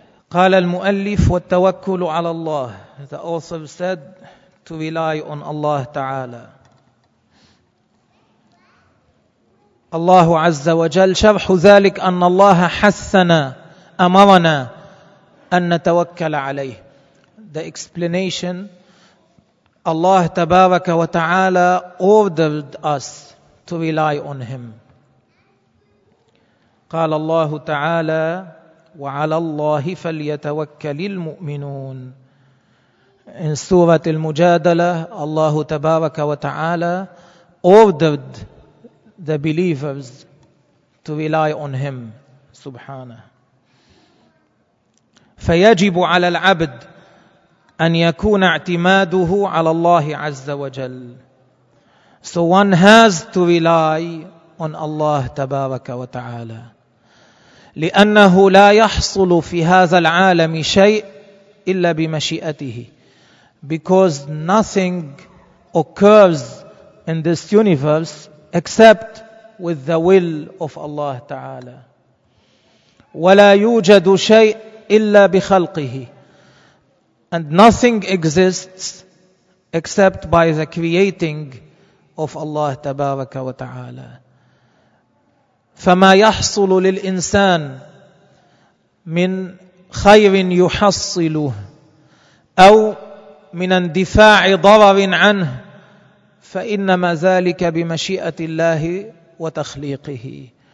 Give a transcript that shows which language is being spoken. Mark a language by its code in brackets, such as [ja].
[ar] قال المؤلف والتوكل على الله. [en] The author said to rely on Allah ta'ala. [ar] الله عز وجل شرح ذلك أن الله حثنا أمرنا أن نتوكل عليه. [en] The explanation: Allah [ar] تبارك وتعالى [en] ordered us to rely on Him. [ar] قال الله تعالى وعلى الله فليتوكل المؤمنون. [en] In سورة المجادلة الله [ar] تبارك وتعالى [en] ordered the believers to rely on him subhanah. [ar] فيجب على العبد أن يكون اعتماده على الله عز وجل. [en] So one has to rely on Allah [ar] تبارك وتعالى. لأنه لا يحصل في هذا العالم شيء إلا بمشيئته. [en] Because nothing occurs in this universe except with the will of Allah Ta'ala. [ar] ولا يوجد شيء إلا بخلقه. [en] And nothing exists except by the creating of Allah [ar] تبارك وتعالى. فما يحصل للإنسان من خير يحصله أو من اندفاع ضرر عنه فإنما ذلك بمشيئة الله وتخليقه.